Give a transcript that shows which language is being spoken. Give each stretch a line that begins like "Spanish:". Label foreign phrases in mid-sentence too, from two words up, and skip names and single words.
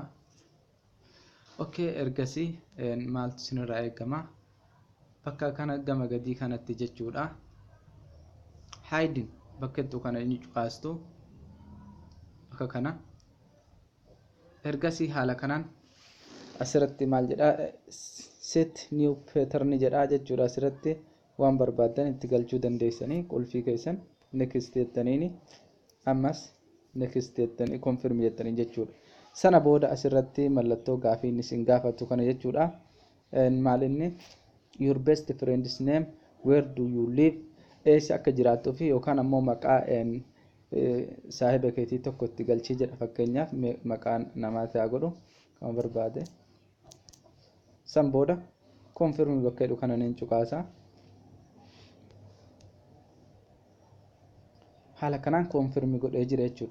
Oromo: Okay, ergasii maaltu isinirraa eegama bakka kana gama gadii kanatti jechuudha. Hiding bakka itti kana ni cuqaastu bakka kana ergasii haala kanaan asirratti maal jedha
English: set new pattern
Oromo: jedha jechuudha. Asirratti waan barbaadan itti galchuu dandeessanii qulfii keessan next jettaniini ammas next jettanii confirm jettanii jechuudha. Sana booda asirratti mallattoo gaafii isin gaafatu kana jechuudha. Maal inni
English: your best friend's name, where do you live,
Oromo: eessa akka jiraattuu fi yookaan ammoo maqaa saahiba keetii tokkotti galchii jedha. Fakkeenyaaf maqaan namaa ta'aa godhu kan barbaade san booda confirm bakka jedhu kana niin cuqaasa. Haala kanaan confirm godhee jira jechuudha.